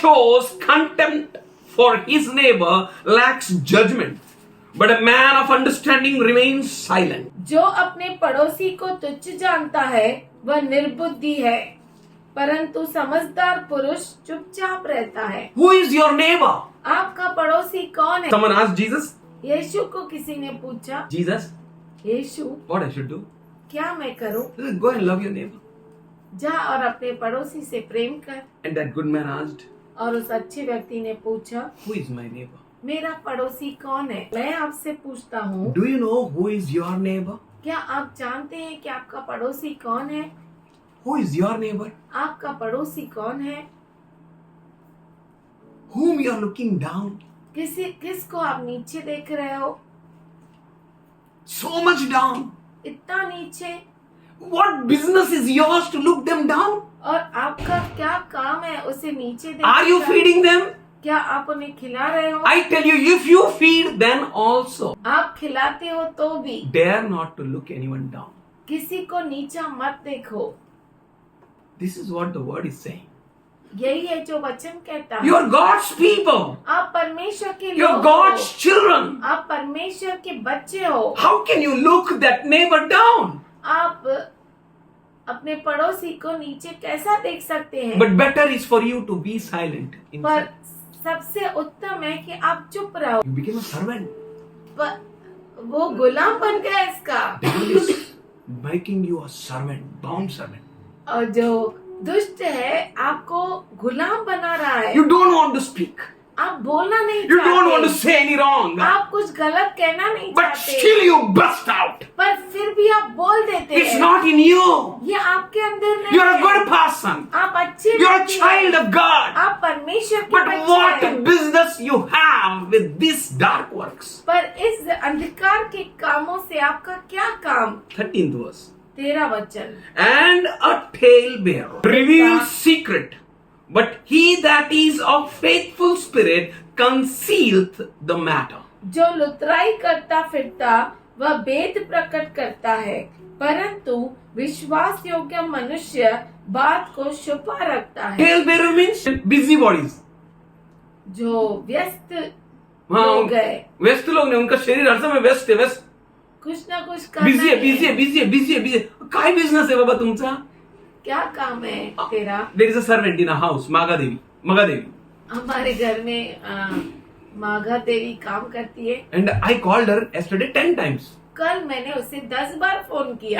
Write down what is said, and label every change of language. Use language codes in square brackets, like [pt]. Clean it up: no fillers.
[en] shows contempt for his neighbor lacks judgment, but a man of understanding remains silent. [hi] जो अपने पड़ोसी को तुच्छ जानता है वह निर्बुद्धि है, परंतु समझदार पुरुष चुपचाप रहता है। [en] Who is your neighbor? [hi] आपका पड़ोसी कौन है? [en] Someone asked Jesus. [hi] यीशु को किसी ने पूछा, [en] Jesus, [hi] Yeshu [en] what I should do? [hi] क्या मैं करूं? [en] He said, go and love your neighbor. [hi] जा और अपने पड़ोसी से प्रेम कर। [en] And that good man asked, [hi] और उस अच्छे व्यक्ति ने पूछा, [en] who is my neighbor? [hi] मेरा पड़ोसी कौन है? मैं आपसे पूछता हूँ, [en] Do you know who is your neighbor? [hi] क्या आप जानते हैं कि आपका पड़ोसी कौन है? [en] Who is your neighbor? [hi] आपका पड़ोसी कौन है? [en] Whom you are looking down? [hi] किसको आप नीचे देख रहे हो? [en] So much down. [hi] इतना नीचे। [en] What business is yours to look them down? [hi] और आपका क्या काम है उसे नीचे देखने [en] Are you [hi] का? [en] feeding them? [hi] क्या आप उन्हें खिला रहे हो? [en] I tell you, if you feed them also, [hi] आप खिलाते हो तो भी [en] dare not to look anyone down. [hi] किसी को नीचा मत देखो। [en] This is what the word is saying. [hi] यही है जो वचन कहता है। [en] You are God's people. [hi] आप परमेश्वर के [en] You are [hi] लोग [en] God's [hi] हो। [en] children. [hi] आप परमेश्वर के बच्चे हो। [en] How can you look that neighbor down? [hi] आप अपने पड़ोसी को नीचे कैसा देख सकते हैं? [en] But better is for you to be silent. [hi] पर [en] Inside. [hi] सबसे उत्तम है कि आप चुप रहो। [en] You became a servant. [hi] पर वो गुलाम बन गया इसका। [en] Devil is making you a servant, bound servant. [hi] और जो दुष्ट है आपको गुलाम बना रहा है। [en] You don't want to speak. [hi] आप बोलना नहीं [en] You don't want to [hi] चाहते, [en] say any wrong. [hi] आप कुछ गलत कहना नहीं [en] But [hi] चाहते, [en] still you burst out. [hi] पर फिर भी आप बोल देते [en] It's [hi] हैं। [en] not in you. [hi] ये आपके अंदर नहीं [en] You're a [hi] है। [en] good person. [hi] आप अच्छे [en] You're a [hi] व्यक्ति [en] child [hi] हैं। [en] of God. [hi] आप परमेश्वर के [en] But [hi] बच्चे [en] what [hi] हैं। [en] business you have with these dark works? [hi] पर इस अंधकार के कामों से आपका क्या काम? [en] 13th verse. [hi] 13 वचन। [en] And a talebearer reveals secret, but he that is of faithful spirit concealeth the matter. [hi] जो लुतराई करता फिरता वह भेद प्रकट करता है, परंतु विश्वास योग्य मनुष्य बात को छुपा रखता है। [en] Talebearer means busybodies. [hi] जो व्यस्त हाँ, लोग गए, व्यस्त लोग ने, उनका शरीर हर समय व्यस्त है, व्यस्त, कुछ ना कुछ करना बिजी है, ही बिजी है, बिजी है, बिजी है, बिजी है. [mr] काय बिझनेस आहे बाबा तुमचा? [hi] क्या काम है तेरा? [en] There is a servant in a house, Maga Devi. [hi] हमारे घर में माघा देवी काम करती है। [en] And I called her yesterday 10 times. [hi] कल मैंने उसे 10 बार फोन किया,